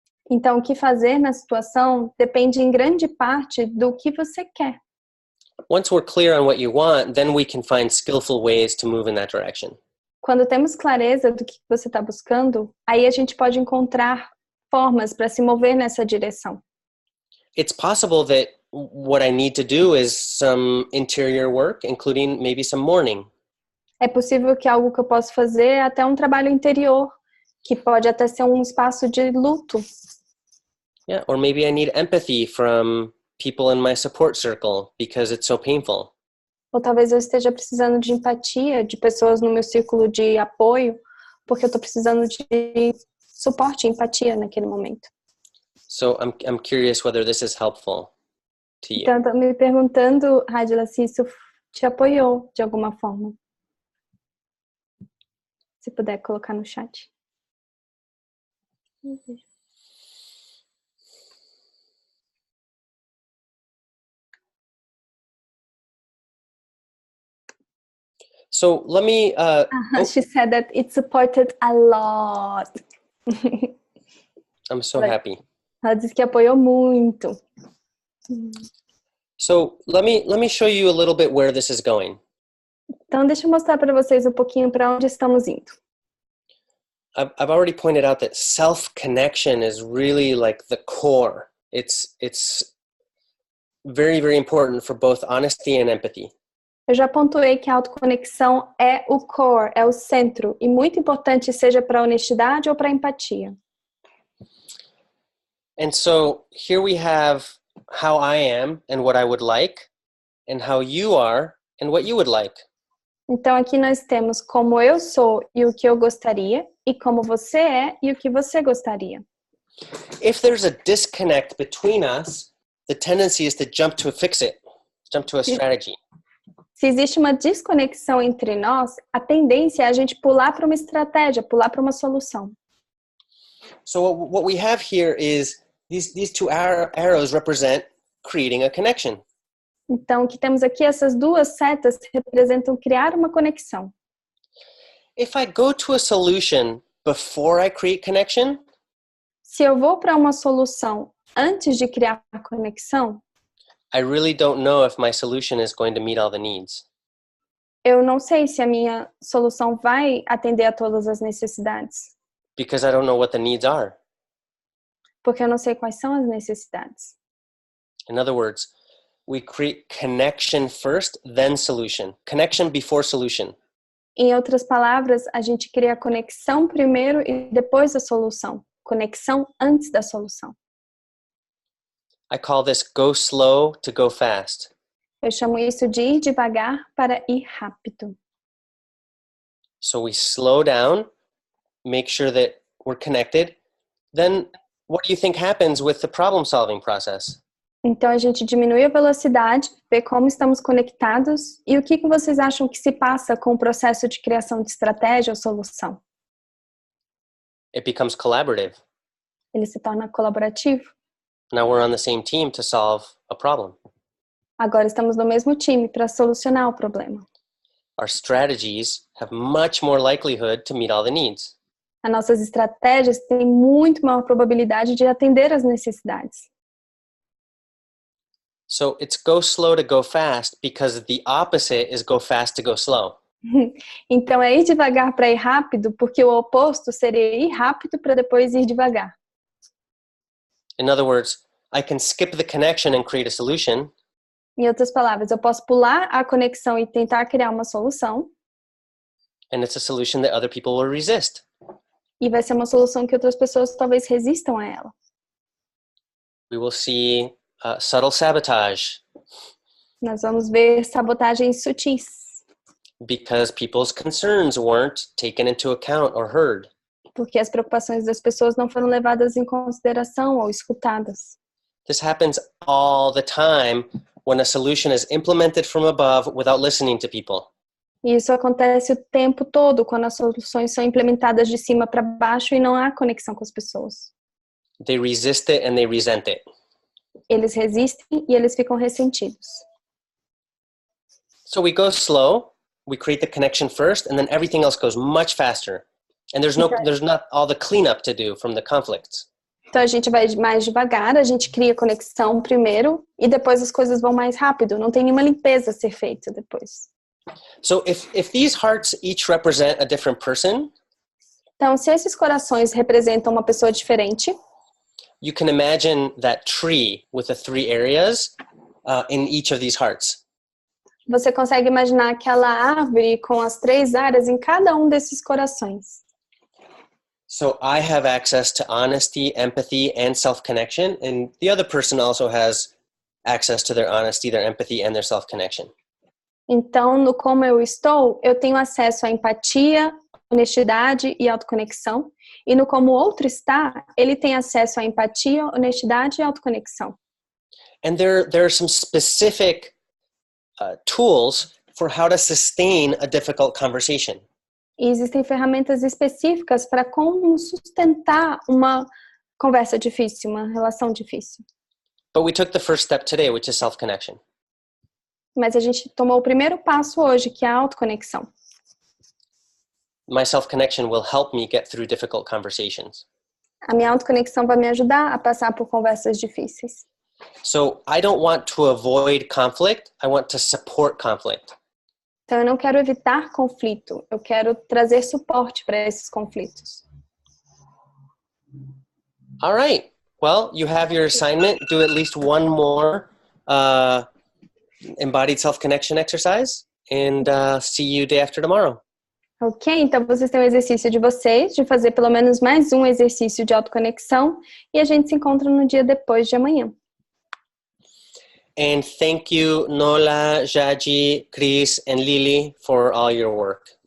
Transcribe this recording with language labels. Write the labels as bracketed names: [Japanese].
[Portuguese] Então, o que fazer na situação depende em grande parte do que você quer. [English] Once we're clear on what you want, then we can find skillful ways to move in that direction. [Portuguese] Quando temos clareza do que você está buscando, aí a gente pode encontrar formas para se mover nessa direção. [English] It's possible that what I need to do is some interior work, including maybe some mourning. [Portuguese] É possível que algo que eu posso fazer é até um trabalho interior, que pode até ser um espaço de luto. [English] Yeah, or maybe I need empathy from people in my support circle because it's so painful. [Portuguese] Ou talvez eu esteja precisando de empatia de pessoas no meu círculo de apoio, porque eu estou precisando de suporte e empatia naquele momento. [English] So I'm curious whether this is helpful to you. [Portuguese] Então, estou me perguntando, Radila, se isso te apoiou de alguma forma. Se puder colocar no chat. [English] So let me... She said that it supported a lot. I'm so happy. [Portuguese] Ela disse que apoiou muito. [English] So let me show you a little bit where this is going. [Portuguese] Então, deixa eu mostrar para vocês um pouquinho para onde estamos indo. [English] I've already pointed out that self-connection is really like the core. It's very, very important for both honesty and empathy. [Portuguese] Eu já pontuei que a autoconexão é o core, é o centro, e muito importante seja para a honestidade ou para a empatia. [English] And so here we have how I am and what I would like, and how you are and what you would like. [Portuguese] Então aqui nós temos como eu sou e o que eu gostaria, e como você é e o que você gostaria. [English] If there's a disconnect between us, the tendency is to jump to fix it, jump to a strategy. [Portuguese] Se existe uma desconexão entre nós, a tendência é a gente pular para uma estratégia, pular para uma solução. [English] So what we have here is these two arrows represent creating a connection. [Portuguese] Então, o que temos aqui, essas duas setas representam criar uma conexão. [English] If I go to a solution before I create connection, [Portuguese] se eu vou para uma solução antes de criar a conexão, [English] I really don't know if my solution is going to meet all the needs. [Portuguese] Eu não sei se a minha solução vai atender a todas as necessidades. [English] Because I don't know what the needs are. [Portuguese] Porque eu não sei quais são as necessidades. [English] In other words, we create connection first, then solution. Connection before solution. [Portuguese] Em outras palavras, a gente cria a conexão primeiro e depois a solução. Conexão antes da solução. [English] I call this go slow to go fast. [Portuguese] Eu chamo isso de ir devagar para ir rápido. [English] So we slow down, make sure that we're connected. Then what do you think happens with the problem solving process? [Portuguese] Então a gente diminui a velocidade, vê como estamos conectados e o que vocês acham que se passa com o processo de criação de estratégia ou solução? [English] It becomes collaborative. [Portuguese] Ele se torna colaborativo. [English] Now we're on the same team to solve a problem. [Portuguese] Agora estamos no mesmo time para solucionar o problema. [English] Our strategies have much more likelihood to meet all the needs. [Portuguese] As nossas estratégias têm muito maior probabilidade de atender às necessidades. [English] So it's go slow to go fast because the opposite is go fast to go slow. [Portuguese] Então é ir devagar para ir rápido, porque o oposto seria ir rápido para depois ir devagar. [English] In other words, I can skip the connection and create a solution. [Portuguese] Em outras palavras, eu posso pular a conexão e tentar criar uma solução. [English] And it's a solution that other people will resist. [Portuguese] E vai ser uma solução que outras pessoas talvez resistam a ela. [English] We will see subtle sabotage. [Portuguese] Nós vamos ver sabotagens sutis. [English] Because people's concerns weren't taken into account or heard. [Portuguese] Porque as preocupações das pessoas não foram levadas em consideração ou escutadas. [English] This happens all the time when a solution is implemented from above without listening to people. [Portuguese] E isso acontece o tempo todo quando as soluções são implementadas de cima para baixo e não há conexão com as pessoas. [English] They resist it and they resent it. [Portuguese] Eles resistem e eles ficam ressentidos. [English] So we go slow, we create the connection first, and then everything else goes much faster. And there's not all the cleanup to do from the conflicts. [Portuguese] Então a gente vai mais devagar, a gente cria conexão primeiro e depois as coisas vão mais rápido. Não tem nenhuma limpeza a ser feita depois. [English] So if these hearts each represent a different person, [Portuguese] então se esses corações representam uma pessoa diferente, [English] you can imagine that tree with the 3 areas in each of these hearts. [Portuguese] Você consegue imaginar aquela árvore com as 3 áreas em cada desses corações. [English] So I have access to honesty, empathy, and self-connection, and the other person also has access to their honesty, their empathy, and their self-connection. [Portuguese] Então, no como eu estou, eu tenho acesso à empatia, honestidade e autoconexão. E no como o outro está, ele tem acesso à empatia, honestidade e autoconexão. [English] And there are some specific tools for how to sustain a difficult conversation. [Portuguese] E existem ferramentas específicas para como sustentar uma conversa difícil, uma relação difícil. [English] But we took the first step today, which is self-connection. [Portuguese] Mas a gente tomou o primeiro passo hoje, que é a autoconexão. [English] My self-connection will help me get through difficult conversations. [Portuguese] A minha autoconexão vai me ajudar a passar por conversas difíceis. [English] So I don't want to avoid conflict, I want to support conflict. [Portuguese] Então eu não quero evitar conflito, eu quero trazer suporte para esses conflitos. [English] All right. Well, you have your assignment. Do at least one more embodied self-connection exercise, and see you day after tomorrow. [Portuguese] Ok, então vocês têm o exercício de vocês, de fazer pelo menos mais um exercício de autoconexão, e a gente se encontra no dia depois de amanhã. [English] And thank you, Nola, Jadi, Chris, and Lily for all your work.